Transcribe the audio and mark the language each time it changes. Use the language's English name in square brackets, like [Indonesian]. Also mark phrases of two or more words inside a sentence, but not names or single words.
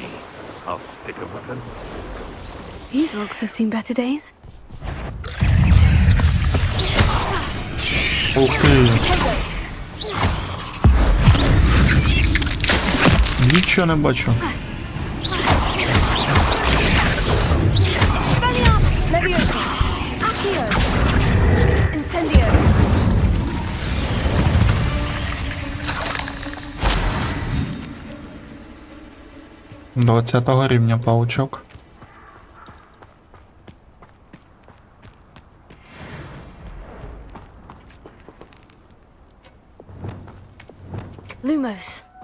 [English] I'll stick a weapon. These rocks have seen better days. [Ukrainian] Ух ти! Нічого не бачу. [Latin] Leviosa! Accio! Incendio! [Ukrainian] 20-го рівня паучок. [Latin] Lumos!